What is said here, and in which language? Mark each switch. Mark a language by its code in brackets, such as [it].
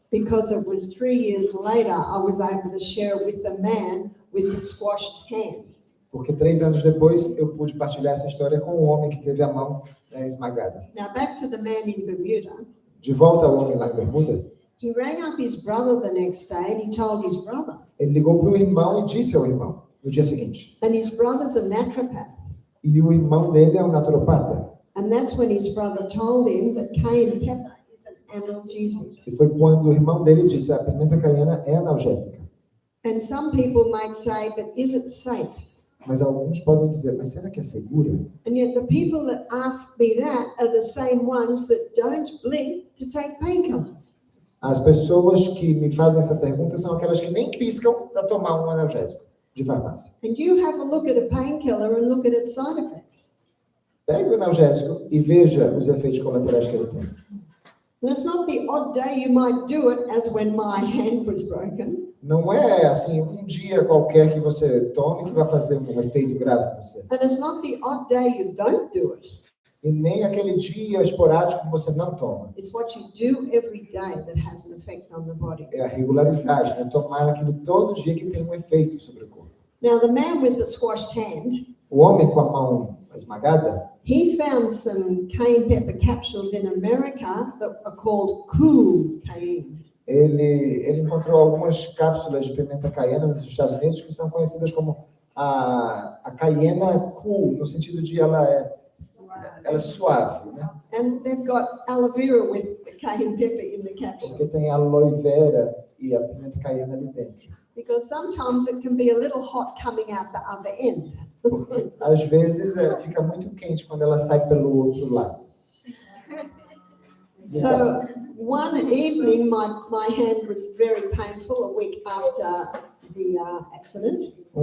[en] Because it was 3 years later, I was able to share with the man with the squashed hand. [pt] Porque 3 anos depois, eu pude partilhar essa história com um homem que teve a mão esmagada. [en] Now back to the man in Bermuda. [pt] De volta ao homem lá em Bermuda, [en] He rang up his brother the next day and he told his brother. [pt] ele ligou para o irmão e disse ao irmão, no dia seguinte. [en] And his brother's a naturopath. [pt] E o irmão dele é um naturopata. [en] And that's when his brother told him that cayenne pepper is an analgesic. [pt] E foi quando o irmão dele disse, a pimenta caiena é analgésica. [en] And some people might say, but is it safe? [pt] Mas alguns podem dizer, mas será que é segura? [en] And yet the people that ask me that are the same ones that don't blink to take painkillers. [pt] As pessoas que me fazem essa pergunta são aquelas que nem piscam para tomar um analgésico de farmácia. [en] And you have a look at a painkiller and look at its side effects. [pt] Pegue o analgésico e veja os efeitos colaterais que ele tem. [en] And it's not the odd day you might do it, as when my hand was broken. [pt] Não é assim, um dia qualquer que você tome que vai fazer um efeito grave em você. [en] And it's not the odd day you don't do it. [pt] E nem aquele dia esporádico que você não toma. [en] It's what you do every day that has an effect on the body. [pt] É a regularidade, né? Tomar aquilo todo dia que tem um efeito sobre o corpo. [en] Now, the man with the squashed hand, [pt] O homem com a mão esmagada, [en] he found some cayenne pepper capsules in America that are called cool cayenne. [pt] ele encontrou algumas cápsulas de pimenta caiena nos Estados Unidos que são conhecidas como a Caiena cool, no sentido de ela é suave, né? [en] And they've got aloe vera with the cayenne pepper in the capsule. [pt] Porque tem aloe vera e a pimenta caiena ali dentro. [en] Because sometimes it can be a little hot coming out the other end. [pt] Porque, às vezes fica muito quente quando ela sai pelo outro lado. [en] So one evening, my hand was very painful a week after the accident.